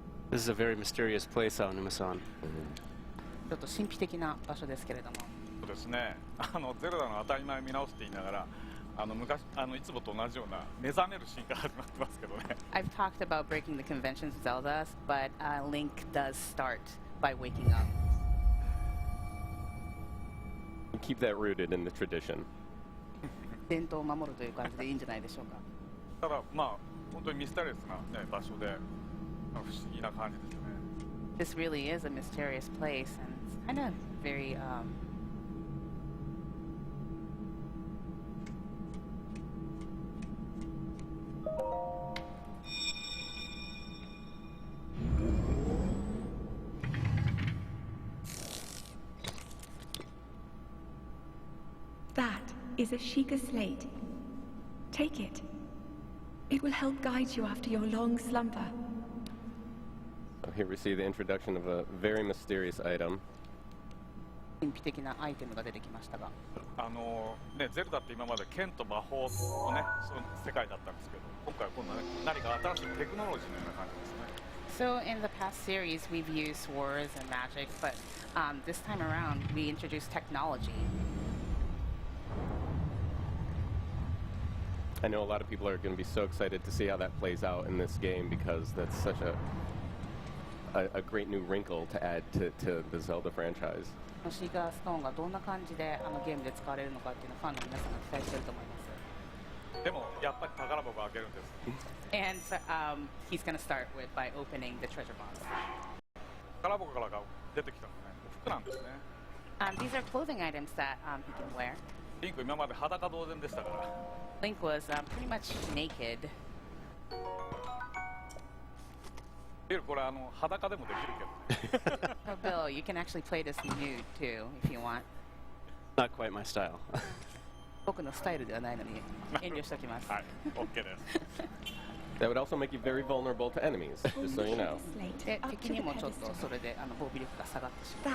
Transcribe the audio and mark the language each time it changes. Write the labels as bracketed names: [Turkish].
[English] This is a very mysterious place, Aonuma-san. [Japanese] ちょっと神秘的な場所ですけれども。そうですね。ゼルダの当たり前を見直すって言いながら、昔いつもと同じような目覚めるシーンから始まってますけどね。 [English] I've talked about breaking the conventions of Zelda, but Link does start by waking up. Keep that rooted in the tradition. [Japanese] 伝統を守るという感じでいいんじゃないでしょうか。ただまあ本当にミステリアスな、ね、場所で。不思議な感じですね。 [English] This really is a mysterious place, and it's kind of very. That is a Sheikah slate. Take it. It will help guide you after your long slumber. So here we see the introduction of a very mysterious item. [Japanese] 神秘的なアイテムが出てきましたが。ね、ゼルダって今まで剣と魔法のね、その世界だったんですけど、今回はこんなね、何か新しいテクノロジーのような感じですね。 [English] So in the past series, we've used swords and magic, but this time around, we introduced technology. I know a lot of people are going to be so excited to see how that plays out in this game because that's such a great new wrinkle to add to the Zelda franchise. [Japanese] シーガーストーンがどんな感じでゲームで使われるのかっていうのをファンの皆さんが期待していると思います。でもやっぱり宝箱を開けるんです。 [English] And he's going to start by opening the treasure box. [Japanese] 宝箱からが出てきたのね、服なんですね。 [English] These are clothing items that he can wear. [Japanese] リンク今まで裸同然でしたから。 [English] Link was pretty much naked. [Japanese] これ裸でもできるけどね。 [English] Oh, Bill, you can actually play this nude too if you want. Not quite my style. [Japanese] 僕のスタイルではないのに遠慮しておきます。はい、OK です。 [English] That would also make you very vulnerable to enemies, just so you know. [Japanese] で、敵にもちょっとそれで防備力が下がってしまう。